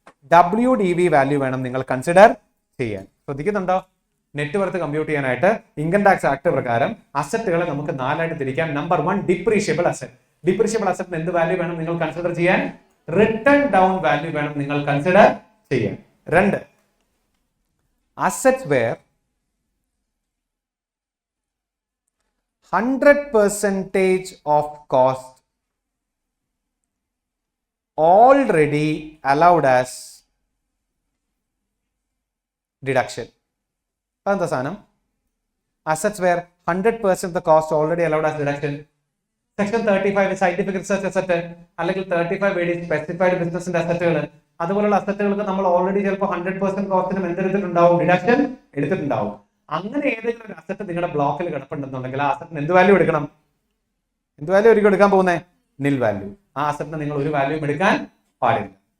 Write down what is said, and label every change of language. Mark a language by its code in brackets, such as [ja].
[ml] WDV value വേണം നിങ്ങൾ consider ചെയ്യാൻ. ശ്രദ്ധിക്കുന്നുണ്ടോ? നെറ്റ്വർത്ത് കമ്പ്യൂട്ട് ചെയ്യാനായിട്ട് ഇൻകം ടാക്സ് ആക്ട് പ്രകാരം അസറ്റുകളെ നമുക്ക് 4 ആയിട്ട് തിരിക്കാം. Number 1 depreciable asset. ഡിപ്രീഷ്യബിൾ അസറ്റിന് എന്ത് വാല്യൂ വേണം നിങ്ങൾ കൺസിഡർ ചെയ്യാൻ? റിട്ടേൺ ഡൗൺ വാല്യൂ വേണം നിങ്ങൾ കൺസിഡർ ചെയ്യാൻ. [en] 2 assets where 100% of cost already allowed as deduction. [ml] എന്താ സാധനം? [en] Assets where 100% the cost already allowed as deduction. [ml] Section 35 scientific research asset അല്ലെങ്കിൽ 35 വേണ്ടി സ്പെസിഫൈഡ് ബിസിനസിന്റെ അസറ്റുകൾ, അതുപോലുള്ള അസറ്റുകൾക്ക് നമ്മൾ ഓൾറെഡി ചിലപ്പോൾ 100% കോസ്റ്റിനും എന്തെടുത്തിട്ടുണ്ടാവും? ഡിഡക്ഷൻ എടുത്തിട്ടുണ്ടാവും. അങ്ങനെ ഏതെങ്കിലും ഒരു അസറ്റ് നിങ്ങളുടെ ബ്ലോക്കിൽ കിടപ്പുണ്ടെന്നുണ്ടെങ്കിൽ ആ അസറ്റിന് എന്ത് വാല്യൂ എടുക്കണം? എന്ത് വാല്യൂ ഒരിക്കലും എടുക്കാൻ പോകുന്നത്? നിൽ വാല്യൂ. ആ അസറ്റിന് നിങ്ങൾ ഒരു വാല്യൂയും എടുക്കാൻ പാടില്ല.